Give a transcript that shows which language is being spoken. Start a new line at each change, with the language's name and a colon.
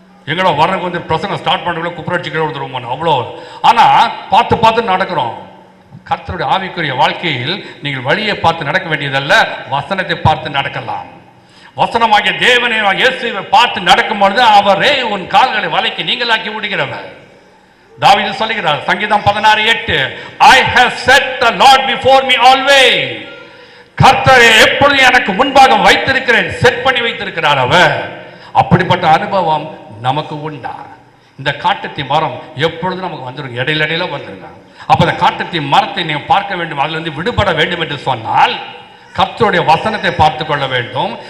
Tamil: எங்களோ வர்றதுக்கு பிரசங்கம் ஸ்டார்ட் பண்ணுறதுல குப்புரட்சிக்கிற வந்துருவோம் அவ்வளோ. ஆனால் பார்த்து நடக்கிறோம். கர்த்தருடைய ஆவிக்குரிய வாழ்க்கையில் நீங்கள் வழியை பார்த்து நடக்க வேண்டியதல்ல, வசனத்தை பார்த்து நடக்கலாம். வசனமாகிய தேவனை இயேசுவை பார்த்து நடக்கும் பொழுது அவரே உன் கால்களை வலைக்கு நீங்களாக்கி விடுகிறவர். தாவீது சொல்லுகிறார், சங்கீதம் 16:8,
English: I have set the Lord before me always.
Tamil: கர்த்தரை எப்பொழுதும் எனக்கு முன்பாக வைத்திருக்கிறேன், செட் பண்ணி வைத்திருக்கிறார் அவர். அப்படிப்பட்ட அனுபவம் நமக்கு உண்டா? இந்த காட்டத்தி மரம் எப்பொழுதும் நமக்கு வந்துருங்க, இடையில வந்துருங்க. அப்ப அந்த காட்டத்தி மரத்தை நீங்க பார்க்க வேண்டும், அதுல இருந்து விடுபட வேண்டும் என்று சொன்னால் கர்த்தருடைய வசனத்தை பார்த்து கொள்ள வேண்டும்.